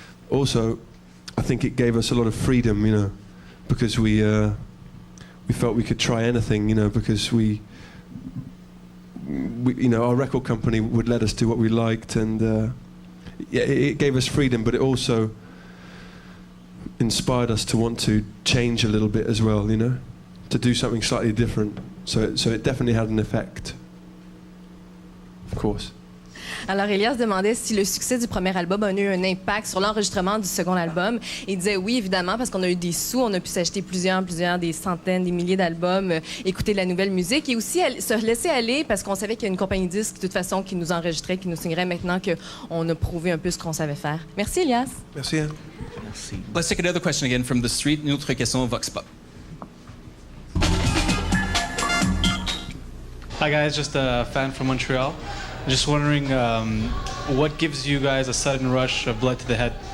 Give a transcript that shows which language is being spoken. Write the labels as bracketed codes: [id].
[en] Also, I think it gave us a lot of freedom, because we felt we could try anything, because we our record company would let us do what we liked, and it gave us freedom, but it also inspired us to want to change a little bit as well, to do something slightly different. So it definitely had an effect, of course. [fr] Alors, Elias demandait si le succès du premier album a eu un impact sur l'enregistrement du second album. Il disait oui, évidemment, parce qu'on a eu des sous, on a pu s'acheter plusieurs, des centaines, des milliers d'albums, écouter de la nouvelle musique et aussi se laisser aller parce qu'on savait qu'il y a une compagnie disque, de toute façon, qui nous enregistrait, qui nous signerait maintenant qu'on a prouvé un peu ce qu'on savait faire. Merci, Elias. Merci. Merci. [en] Let's take another question again from the street. [fr] Une autre question Vox Pop. [en] Hi guys, just a fan from Montreal. Just wondering, what gives you guys a sudden rush of blood to the head?